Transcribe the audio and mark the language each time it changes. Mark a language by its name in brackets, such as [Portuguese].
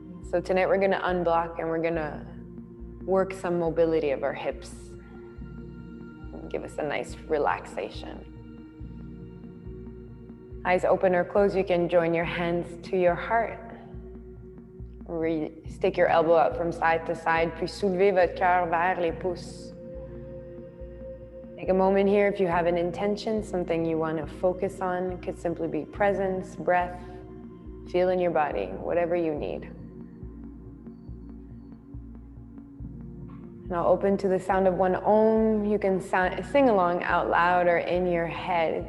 [English] So tonight we're going to unblock and we're going to work some mobility of our hips. And give us a nice relaxation. Eyes open or closed, you can join your hands to your heart. Stick your elbow out from side to side, [French] puis soulevez votre cœur vers les pouces. [English] Take a moment here if you have an intention, something you want to focus on. It could simply be presence, breath, feel in your body, whatever you need. Now open to the sound of one Om. You can sing along out loud or in your head.